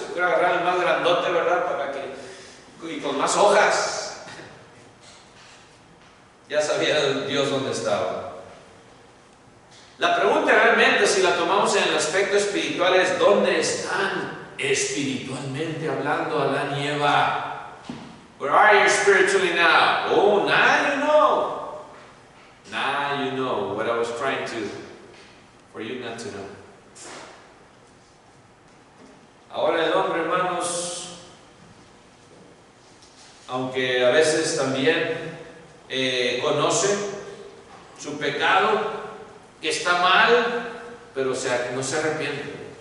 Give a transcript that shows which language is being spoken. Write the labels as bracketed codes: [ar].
[es] Yo quiero agarrar el más grandote, ¿verdad? Y con más hojas. Ya sabía Dios dónde estaba. La pregunta realmente, si la tomamos en el aspecto espiritual, es ¿dónde están espiritualmente hablando Adán y Eva? [en] Where are you spiritually now? Oh, now you know. Now you know what I was trying for you not to know. [es] Ahora el hombre, hermanos, aunque a veces también conoce su pecado, que está mal, pero no se arrepiente.